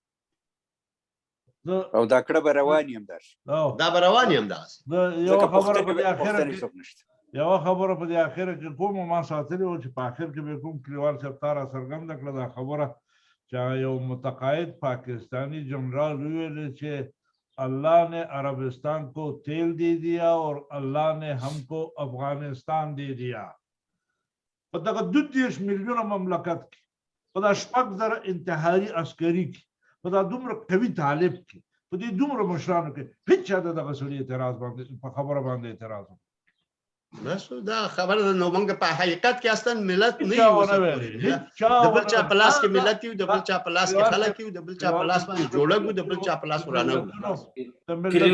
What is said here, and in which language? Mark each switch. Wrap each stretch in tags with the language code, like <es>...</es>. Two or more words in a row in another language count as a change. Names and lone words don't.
<ps>او دا کړه به روان یم دا به روان یم دغسې یوه خبره په دې اخره کې کومه ما ساتلې وه چې په اخر کې به کوم کلیوال صاحب تا را څرګنده کړه دا خبره چې یو متقاعد پاکستانی جنرال وویل چې</ps> <ur>اللہ نے عربستان کو تیل دے دیا اور اللہ نے ہم کو افغانستان دے دیا</ur> <ps>په دغه 22 میلیونه مملکت کې په دا 6,000 انتحاري عسکري کې په دا دومره قوي طالب کې په دې دومره مشرانو کې هیچ چا د دغه سړي اعتراض باندې په خبره باندې اعتراض بس دا خبره نو موږ په حقیقت کې اصلا ملت نه یو د بل چا په لاس کې ملت یو د بل چا په لاس کې خلک یو د بل چا په لاس باندې جوړه د بل چا په لاس ورانه</ps>